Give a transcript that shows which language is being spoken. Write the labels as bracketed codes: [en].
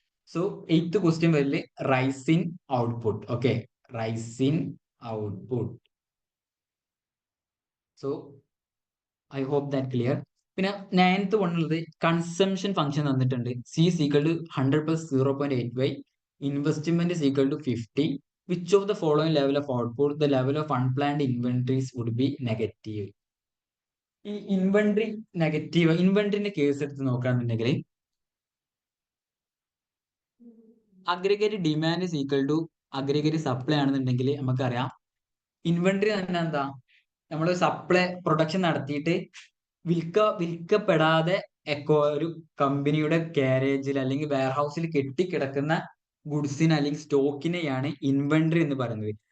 [en] so 8th question [ml] വരില് [en] Rise in output. Okay, rise in output. So I hope that clear. [ml] പിന്നെ 9th ഉള്ളത് [en] consumption function [ml] തന്നിട്ടുണ്ട്. [en] C is equal to 100 plus 0.8y. Investment is equal to 50. Which of the following level of output, the level of unplanned inventories would be negative? [ml] ഈ inventory negative, ഇൻവെന്ററിന്റെ case എടുത്ത് നോക്കുകയാണെന്നുണ്ടെങ്കിൽ [en] aggregate demand is equal to aggregate supply [ml] ആണെന്നുണ്ടെങ്കിൽ നമുക്കറിയാം inventory തന്നെ എന്താ, നമ്മൾ supply production നടത്തിയിട്ട് വിൽക്കപ്പെടാതെ ഒരു കമ്പനിയുടെ കാരേജിൽ അല്ലെങ്കിൽ വെയർഹൗസിൽ കെട്ടിക്കിടക്കുന്ന ഗുഡ്സിന് അല്ലെങ്കിൽ സ്റ്റോക്കിനെയാണ് ഇൻവെന്ററി എന്ന് പറയുന്നത്.